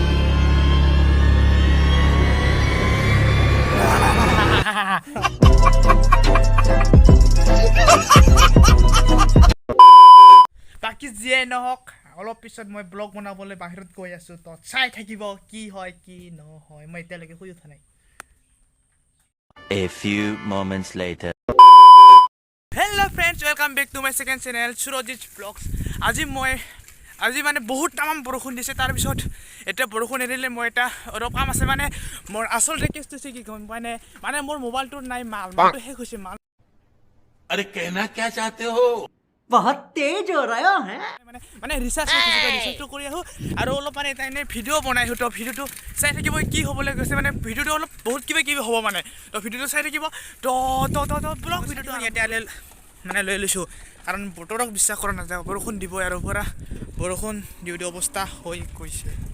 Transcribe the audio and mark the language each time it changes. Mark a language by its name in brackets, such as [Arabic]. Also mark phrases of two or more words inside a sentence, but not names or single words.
[Assamese] বাকী যিয়ে নহওক, অলপ পিছত মই ব্লগ বনাবলৈ বাহিৰত গৈ আছো, তো চাই থাকিব কি হয় কি নহয়। মই এতিয়ালৈকে শুই উঠা নাই। [English] A few moments later. Hello friends, welcome back to my second channel Surojit Vlogs. [Assamese] আজি মানে বহুত তামাম বৰষুণ দিছে, তাৰপিছত এতিয়া বৰষুণ এৰিলে মই এটা অলপ কাম আছে। মানে মোৰ আচল ৰিকুৱেষ্ট হৈছে কি গম পাই মানে মোৰ মোবাইলটোত নাই মালটো শেষ হৈছে। [Hindi] अरे कहना क्या चाहते हो? बहुत तेज हो रहा है [Assamese] মানে ৰিচাৰ্জটো কৰি আহোঁ আৰু অলপ মানে এটা এনেই ভিডিঅ' বনাই আহোঁ। তো ভিডিঅ'টো চাই থাকিব কি হ'বলৈ গৈছে, মানে ভিডিঅ'টো অলপ বহুত কিবা কিবি হ'ব মানে। তো ভিডিঅ'টো চাই থাকিব। তো ব্লগ ভিডিঅ'টো ইয়াতে মানে লৈ লৈছোঁ, কাৰণ বতৰক বিশ্বাস কৰা নাযায়। বৰষুণ দিব আৰু পৰা বৰষুণ দিওঁ অৱস্থা হৈ গৈছে।